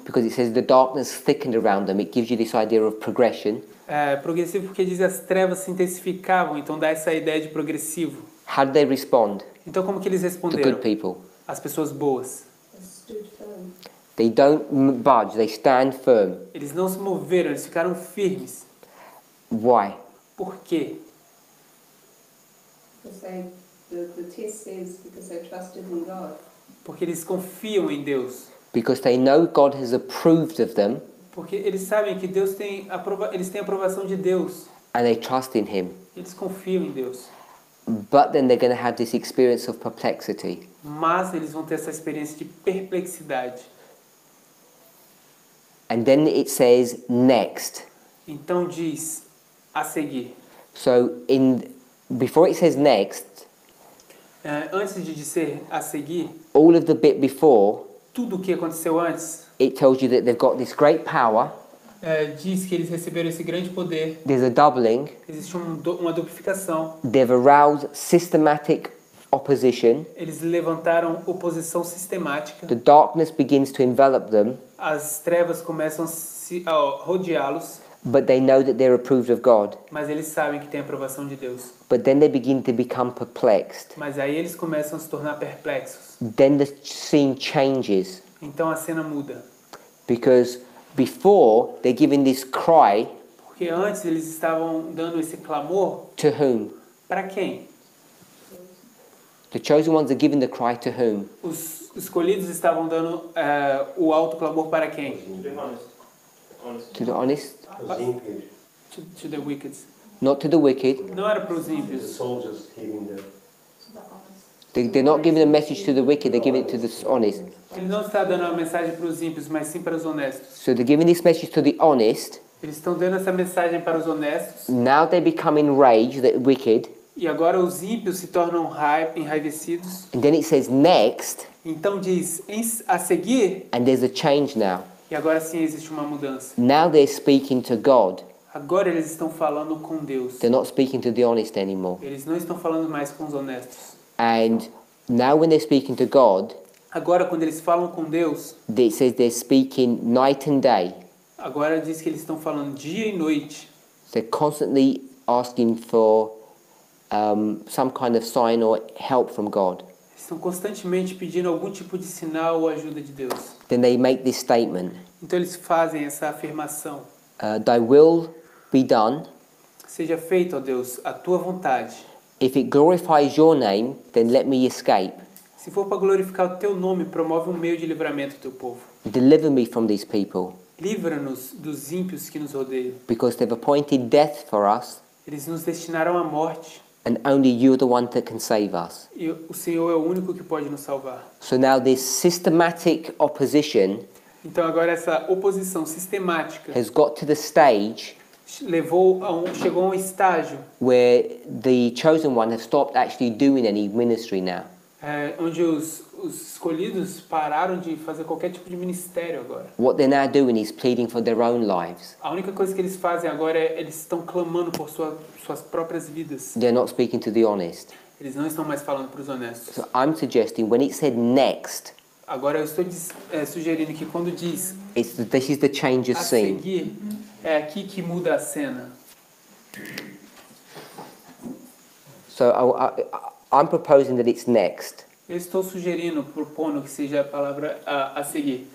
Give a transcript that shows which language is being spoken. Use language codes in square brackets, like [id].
[en] Because it says the darkness thickened around them. It gives you this idea of progression. [pt] É progressivo porque diz as trevas se intensificavam, então dá essa ideia de progressivo. [en] How did they respond? [pt] Então como que eles [en] The [pt] responderam? [en] good people. [pt] As pessoas boas. [en] Stood firm. They don't budge. They stand firm. [pt] Eles não se moveram, eles ficaram firmes. [en] Why? [pt] Por quê? [en] Because the text says because they trusted in God. [pt] Porque eles confiam em Deus. [en] Because they know God has approved of them [pt] Porque eles sabem que Deus eles têm a aprovação de Deus. [en] and they trust in Him. [pt] Eles confiam em Deus. [en] But then they're going to have this experience of perplexity. [pt] Mas eles vão ter essa experiência de perplexidade. [en] And then it says next. [pt] Então diz a seguir. [en] So before it says next, [pt] Antes de dizer a seguir, [en] all of the bit before, [pt] tudo o que aconteceu antes [en] it tells you that they've got this great power. [pt] diz que eles receberam esse grande poder. [en] There's a doubling. [pt] Existe uma duplicação. [en] They've aroused systematic opposition. [pt] Eles levantaram oposição sistemática. [en] The darkness begins to envelop them, [pt] As trevas começam a rodeá-los, [en] but they know that they're approved of God. [pt] mas eles sabem que tem a aprovação de Deus. [en] But then they begin to become perplexed. [pt] Mas aí eles começam a se tornar perplexos. [en] Then the scene changes, [pt] Então a cena muda. [en] because before they're giving this cry [pt] Porque antes eles estavam dando esse clamor [en] to whom? [pt] para quem? [en] The chosen ones are giving the cry to whom? [pt] Os escolhidos estavam dando o alto clamor para quem? [en] To be honest. To the honest? [pt] Os ímpios, [en] To the wicked. Not to the wicked. [pt] Não era para os [en] the [pt] ímpios. [en] soldiers hearing the They're not giving a message to the wicked, they're giving it to the honest. [pt] Ele não está dando uma mensagem para os ímpios, mas sim para os honestos. [en] So they're giving this message to the honest. [pt] Eles estão dando essa mensagem para os honestos. [en] Now they become enraged, the wicked. [pt] E agora os ímpios se tornam enraivecidos. [en] And then it says next, [pt] Então diz, a seguir, [en] and there's a change now. [pt] e agora sim existe uma mudança. [en] Now they're speaking to God. [pt] Agora eles estão falando com Deus. [en] They're not speaking to the honest anymore. [pt] Eles não estão falando mais com os honestos. [en] And now when they're speaking to God, [pt] Agora quando eles falam com Deus, [en] it says they're speaking night and day. [pt] agora diz que eles estão falando dia e noite. [en] They're constantly asking for some kind of sign or help from God. [pt] Estão constantemente pedindo algum tipo de sinal ou ajuda de Deus. [en] Then they make this statement, [pt] Então eles fazem essa afirmação. [en] thy will be done. [pt] Seja feito, ó Deus, a tua vontade. [en] If it glorifies your name, then let me escape. [pt] Se for para glorificar o teu nome, promove um meio de livramento do teu povo. [en] Deliver me from these people, [pt] Livra-nos dos ímpios que nos rodeiam. [en] because they've appointed death for us, [pt] Eles nos destinaram à morte [en] and only you're the one that can save us. [pt] e o Senhor é o único que pode nos salvar. [en] So now this systematic opposition [pt] Então agora essa oposição sistemática [en] has got to the stage [pt] chegou a um estágio [en] where the chosen one have stopped actually doing any ministry now. [pt] onde os escolhidos pararam de fazer qualquer tipo de ministério agora. [en] What they're now doing is pleading for their own lives. [pt] A única coisa que eles fazem agora é eles estão clamando por suas próprias vidas. [en] They're not speaking to the honest. [pt] Eles não estão mais falando para os honestos. [en] So I'm suggesting when it said next, [pt] Agora eu estou sugerindo que quando diz [en] this is the change of [pt] a [en] scene. [pt] seguir, é aqui que muda a cena. [en] So I'm proposing that it's next. [pt] Eu estou sugerindo, propondo que seja a palavra a seguir.